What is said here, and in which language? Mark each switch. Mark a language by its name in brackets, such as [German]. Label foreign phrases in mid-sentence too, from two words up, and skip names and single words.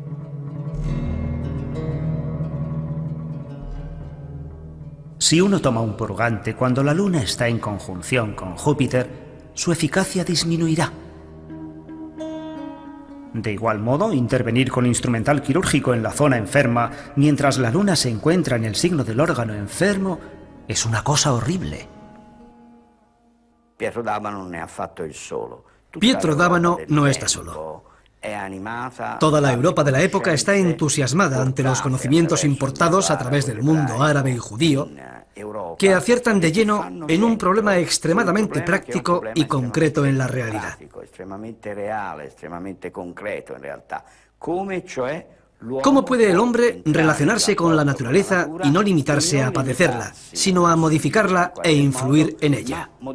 [Spanish] Si uno toma un purgante cuando la luna está en conjunción con Júpiter, su eficacia disminuirá. De igual modo, intervenir con instrumental quirúrgico en la zona enferma mientras la luna se encuentra en el signo del órgano enfermo es una cosa horrible. [Italian] Pietro d'Abano non è affatto il solo. [Spanish] Pietro d'Abano no está solo. Toda la Europa de la época está entusiasmada ante los conocimientos importados a través del mundo árabe y judío, que aciertan de lleno en un problema extremadamente práctico y concreto en la realidad. ¿Cómo puede el hombre relacionarse con la naturaleza y no limitarse a padecerla, sino a modificarla e influir en ella?